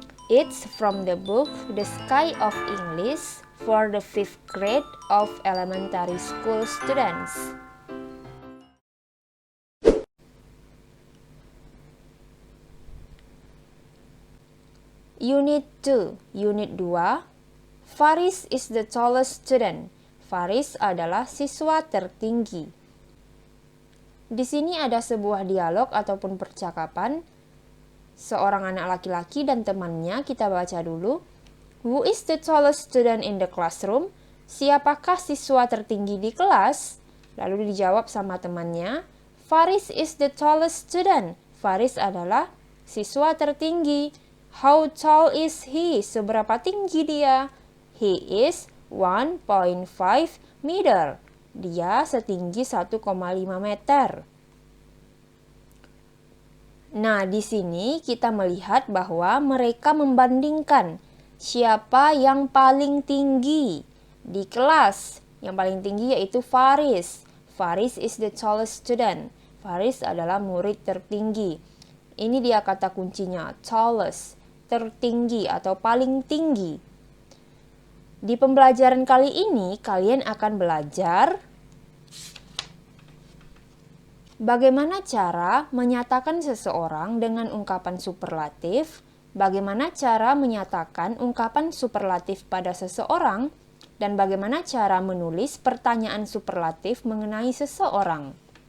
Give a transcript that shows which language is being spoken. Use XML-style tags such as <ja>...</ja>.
<en>It's from the book The Sky of English for the 5th grade of elementary school students. Unit 2, Unit 2, Faris is the tallest student.</en> <id>Faris adalah siswa tertinggi. Di sini ada sebuah dialog ataupun percakapan seorang anak laki-laki dan temannya. Kita baca dulu.</id> <en>Who is the tallest student in the classroom?</en> <id>Siapakah siswa tertinggi di kelas? Lalu dijawab sama temannya,</id> <en>Faris is the tallest student.</en> <id>Faris adalah siswa tertinggi.</id> <en>How tall is he?</en> <id>Seberapa tinggi dia?</id> <en>He is 1.5 meter.</en> <id>Dia setinggi 1,5 meter. Nah, di sini kita melihat bahwa mereka membandingkan siapa yang paling tinggi di kelas. Yang paling tinggi yaitu Faris.</id> <en>Faris is the tallest student.</en> <id>Faris adalah murid tertinggi. Ini dia kata kuncinya, tallest, tertinggi atau paling tinggi. Di pembelajaran kali ini, kalian akan belajar bagaimana cara menyatakan seseorang dengan ungkapan superlatif, bagaimana cara menyatakan ungkapan superlatif pada seseorang, dan bagaimana cara menulis pertanyaan superlatif mengenai seseorang.</id>